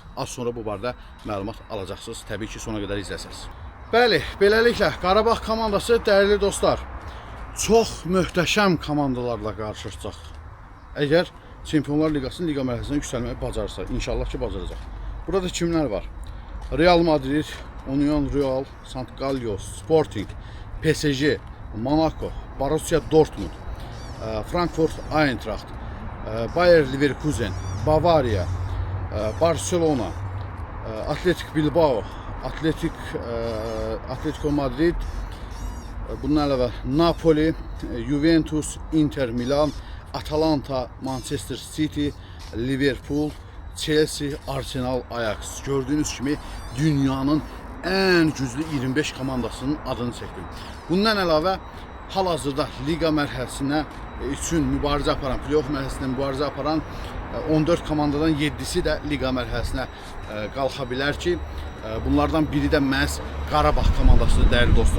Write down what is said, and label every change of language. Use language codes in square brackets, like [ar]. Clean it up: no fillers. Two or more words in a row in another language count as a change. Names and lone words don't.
[az] Az sonra bu barədə məlumat alacaqsınız. Təbii ki, sona qədər izləsiniz. Bəli, beləliklə Qarabağ komandası, dəyərli dostlar, çox möhtəşəm komandalarla qarşılaşacaq. Əgər Çempionlar Liqasının liqa mərhələsinə yüksəlməyi bacarırsa, inşallah ki, bacaracaq. Burada kimlər var? Real Madrid, Union Real, Sant Gallios, Sporting, PSG, Monaco, Borussia Dortmund, Frankfurt Eintracht, Bayer Leverkusen, Bavaria, Barcelona, Athletic Bilbao, Atletico Madrid, bunun əlavə Napoli, Juventus, Inter Milan, Atalanta, Manchester City, Liverpool, Chelsea, Arsenal, Ajax. Gördüğünüz kimi dünyanın en güclü 25 komandasının adını çəkdim. Bundan əlavə hal-hazırda liqa mərhələsinə üçün mübarizə aparan, playoff mərhələsində mübarizə aparan 14 komandadan 7'si də liqa mərhələsinə qalxa bilər ki, bunlardan biri də məhz Qarabağ komandasıdır dəyərli dostlar.